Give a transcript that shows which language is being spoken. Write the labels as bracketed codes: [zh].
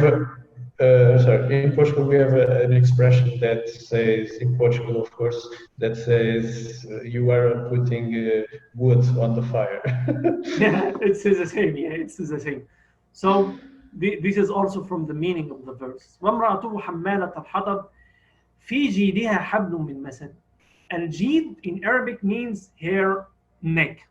[en] have sorry. In Portugal, we have an expression that says, in Portugal, of course, that says you are putting wood on the fire. yeah, it's the same. Yeah, it's the same. So this is also from the meaning of the verse. [ar] وامرأته حمالة الحطب في جيدها حبل من مسد. [en] الجيد in Arabic means her neck.